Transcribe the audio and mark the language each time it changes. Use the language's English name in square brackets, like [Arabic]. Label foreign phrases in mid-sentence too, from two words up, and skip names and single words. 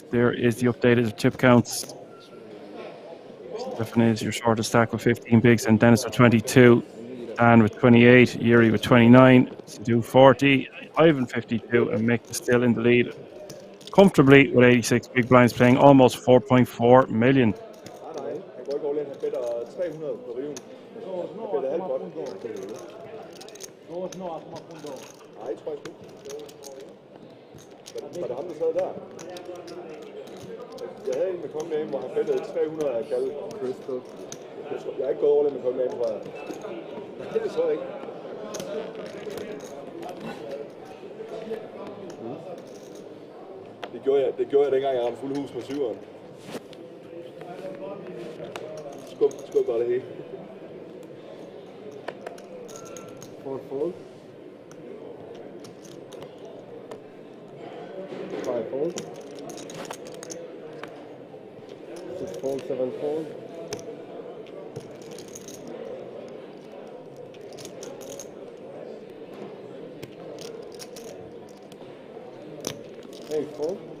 [English] There is the updated chip counts. Stefan is your shortest stack with 15 bigs, and Dennis with 22, Dan with 28, Yuri with 29, Sadu 40, Ivan 52, and Mick is still in the lead comfortably with 86 big blinds, playing almost 4.4 million. [Danish] Var det ham, der sad der? Jeg havde en med kongen hvor han fældede 300 af kalde. Jeg er ikke gået over med kongen tror jeg. Nej, det så jeg ikke. Det gjorde jeg dengang, jeg ramte fuld hus med 7'eren. Skub bare det hele. Fold. 5 fold. 6 fold, 7 fold. 8 fold.